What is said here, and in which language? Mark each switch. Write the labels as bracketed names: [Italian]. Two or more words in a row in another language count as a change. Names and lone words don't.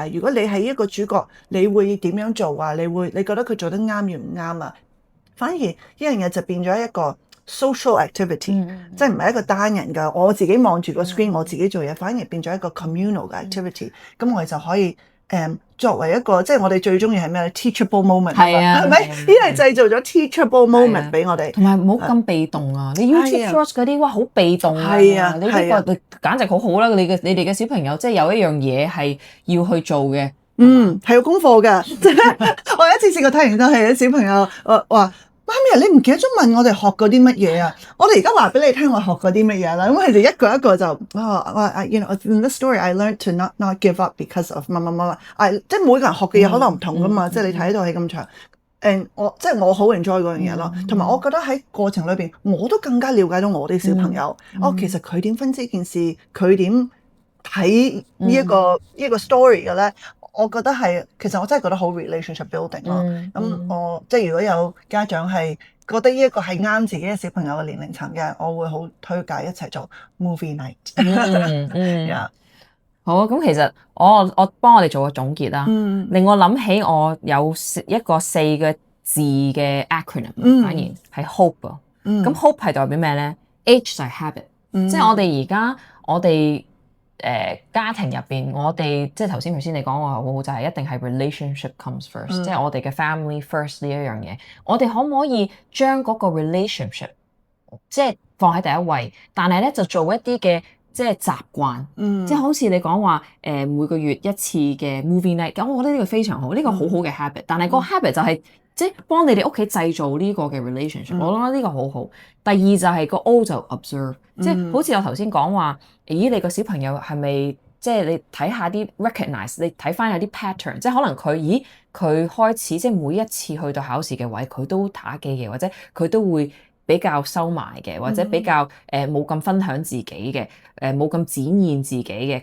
[Cantonese] 如果你係一個主角，你會點樣做啊？你覺得佢做得啱與唔啱啊？反而呢樣嘢就變咗一個 [English] social activity， [Cantonese] 即係唔係一個單人㗎。我自己望住個 screen，我自己做嘢，反而變咗一個 communal 嘅 activity。咁我哋就可以作為一個，即係我哋最中意係咩咧 ？ [English] teachable moment [Cantonese] 啊，係咪？呢係製造咗 [English] teachable moment [Cantonese] 俾我哋，同埋唔好咁被動啊！你 YouTube Shorts 嗰啲哇，好被動啊！你呢個簡直好好啦！你哋嘅小朋友即係有一樣嘢係要去做嘅，係有功課㗎。我有一次試過睇完套戲，啲小朋友話：媽咪，你唔記得咗問我哋學過啲乜嘢啊？我哋而家話俾你聽，我學過啲乜嘢啦。咁佢哋一個一個就 [English] you know in the story I learned to not give up because of 乜乜乜。 [Cantonese] 即係每個人學嘅嘢可能唔同㗎嘛。即係你睇到係咁長，我好 enjoy 嗰樣嘢咯。同埋我覺得喺過程裏邊，我都更加了解到我啲小朋友。其實佢點分析件事，佢點睇呢一個 story 嘅咧？我覺得係，其實我真係覺得好 [English] relationship building [Cantonese] 咯。咁即係如果有家長係覺得呢一個係啱自己嘅小朋友嘅年齡層嘅，我會好推介一齊做 [English] movie night。 [Cantonese] 好啊，咁其實我幫我哋做個總結啦，令我諗起我有一個4個字嘅 acronym，反而係 hope 啊。咁 hope 係代表咩咧？H 就係 habit，即係我哋家庭入邊，我哋即係頭先你講話好好，就係一定係 [English] relationship comes first， [Cantonese] 即係我哋嘅 [English] family first [Cantonese] 呢一樣嘢。我哋可唔可以將嗰個 relationship 即係放喺第一位，但係咧就做一啲嘅即係習慣，即係好似你講話每個月一次嘅 [English] movie night， [Cantonese] 咁我覺得呢個非常好，呢個好好嘅 habit。但係個 habit 就係即係幫你哋屋企製造呢個嘅 relationship，我覺得呢個好好。第二就係個 O 就 observe，即係好似我頭先講話，咦你個小朋友係咪即係你睇下啲 recognize，你睇翻有啲 pattern，即係可能佢開始即係每一次去到考試嘅位，佢都打機嘅，或者佢都會比較收埋嘅，或者比較冇咁分享自己嘅，冇咁展現自己嘅。